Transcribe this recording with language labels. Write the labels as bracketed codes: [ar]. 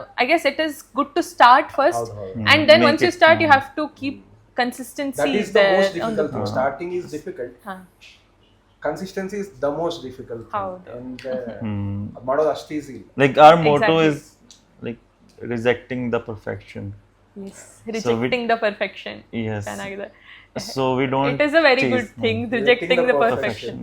[en] I guess it is good to start first, and then once you start, you have to keep consistency. That is the most difficult thing. Starting is difficult. Consistency is the most difficult thing. [kn] And ಮಾಡೋದು ಅಷ್ಟು easy. [en] Like our motto is like rejecting the perfection. Yes, rejecting the perfection. Yes. [kn] ಚೆನ್ನಾಗಿದೆ. [en] So we don't. It is a very good thing, rejecting the perfection.